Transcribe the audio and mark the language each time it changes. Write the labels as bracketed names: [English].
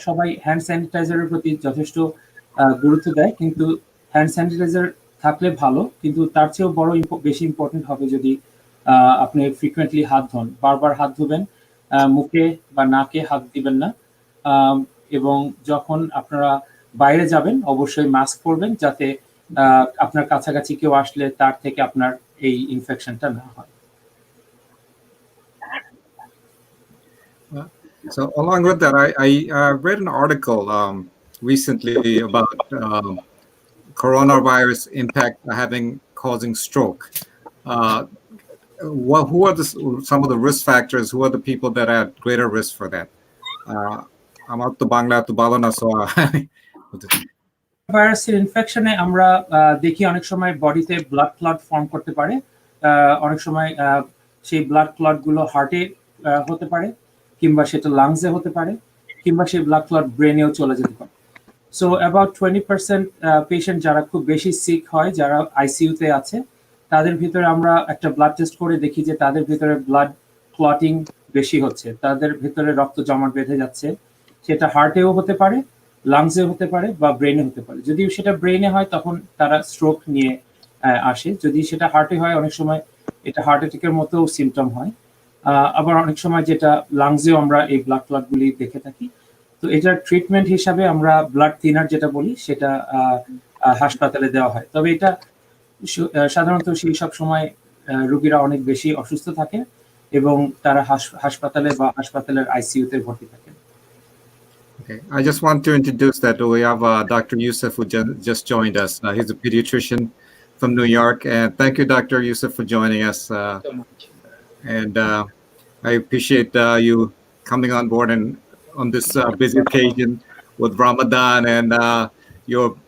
[Bangla] সবাই হ্যান্ড স্যানিটাইজারের প্রতি যথেষ্ট গুরুত্ব দেয়, কিন্তু হ্যান্ড স্যানিটাইজার থাকলে ভালো, কিন্তু তার চেয়েও বেশি ইম্পর্টেন্ট হবে যদি আপনি ফ্রিকুয়েন্টলি হাত ধোন, বারবার হাত ধুবেন, মুখে বা নাকে হাত দিবেন না। এবং যখন আপনারা বাইরে যাবেন অবশ্যই মাস্ক পরবেন, যাতে আপনার কাছাকাছি কেউ আসলে তার থেকে আপনার এই ইনফেকশনটা না হয়। [English] So along with that, I read an article recently about coronavirus impact causing stroke. Who are some of the risk factors? Who are the people that are at greater risk for that? [Bangla] আমার তো বাংলা তো ভালো না, so ভাইরাসের ইনফেকশনে আমরা দেখি অনেক সময় বডিতে ব্লাড ক্লট ফর্ম করতে পারে। অনেক সময় সেই ব্লাড ক্লট গুলো হার্টে হতে পারে, কিংবা সেটা লাংসে হতে পারে, কিংবা সেই ব্লাড ক্লট ব্রেনেও চলে যেতে পারে। সো অ্যাবাউট 20% পেশেন্ট যারা খুব বেশি সিক হয়, যারা আইসিইউতে আছে, তাদের ভিতরে আমরা একটা ব্লাড টেস্ট করে দেখি যে তাদের ভিতরে ব্লাড ক্লটিং বেশি হচ্ছে, তাদের ভিতরে রক্ত জমাট বেঁধে যাচ্ছে। সেটা হার্টেও হতে পারে, লাংসে হতে পারে বা ব্রেনে হতে পারে। যদি সেটা ব্রেনে হয় তখন তারা স্ট্রোক নিয়ে আসে, যদি সেটা হার্টে হয় অনেক সময় এটা হার্ট অ্যাটাকের মতো সিমটম হয়। আবার অনেক সময় যেটা লাংসেও আমরা এই ব্লাড ক্লটগুলি দেখে থাকি। তো এটার ট্রিটমেন্ট হিসাবে আমরা ব্লাড থিনার যেটা বলি সেটা হাসপাতালে দেওয়া হয়। তবে এটা সাধারণত সেই সব সময় রোগীরা অনেক বেশি অসুস্থ থাকে এবং তারা হাসপাতালে বা হাসপাতালের আইসিইউতে ভর্তি থাকেন। [English] Okay, I just want to introduce that we have Dr. Yusuf who just joined us. He's a pediatrician from New York, and thank you, Dr. Yusuf, for joining us. So much. And I appreciate you coming on board and on this busy occasion with Ramadan and your